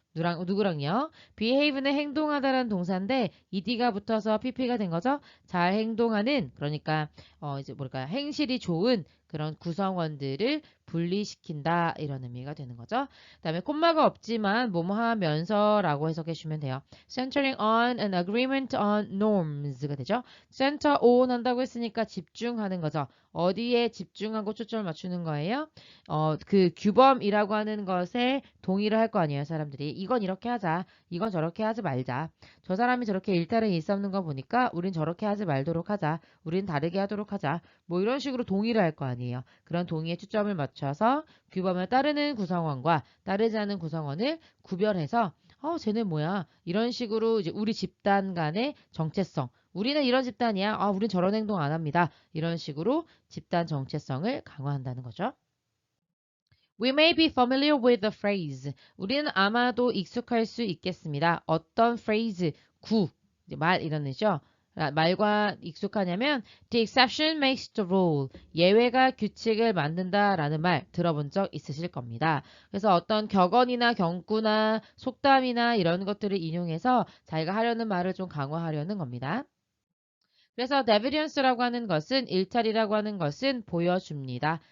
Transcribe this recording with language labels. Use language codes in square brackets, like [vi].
[ko] 누구랑요? behave는 행동하다라는 동사인데 ed가 붙어서 pp가 된 거죠. 잘 행동하는 그러니까 이제 뭘까 행실이 좋은 그런 구성원들을 분리시킨다 이런 의미가 되는 거죠. 그 다음에 콤마가 없지만 뭐뭐 하면서라고 해석해 주시면 돼요. [en] Centering on an agreement on norms [ko] 가 되죠. Center on 한다고 했으니까 집중하는 거죠. 어디에 집중하고 초점을 맞추는 거예요? 그 규범이라고 하는 것에 동의를 할 거 아니에요, 사람들이. 이건 이렇게 하자. 이건 저렇게 하지 말자. 저 사람이 저렇게 일탈을 일삼는 거 보니까 우린 저렇게 하지 말도록 하자. 우린 다르게 하도록 하자. 뭐 이런 식으로 동의를 할 거 아니에요. 그런 동의에 초점을 맞춰서 규범을 따르는 구성원과 따르지 않는 구성원을 구별해서 쟤네 뭐야? 이런 식으로 이제 우리 집단 간의 정체성. 우리는 이런 집단이야. 우린 저런 행동 안 합니다. 이런 식으로 집단 정체성을 강화한다는 거죠. [en] We may be familiar with the phrase. [ko] 우리는 아마도 익숙할 수 있겠습니다. 어떤 phrase, 이제 말 이런 의죠. 말과 익숙하냐면 [en] the exception makes the rule. [ko] 예외가 규칙을 만든다라는 말 들어본 적 있으실 겁니다. 그래서 어떤 격언이나 경구나 속담이나 이런 것들을 인용해서 자기가 하려는 말을 좀 강화하려는 겁니다. 그래서 evidence라고 하는 것은 일탈이라고 하는 것은 보여줍니다.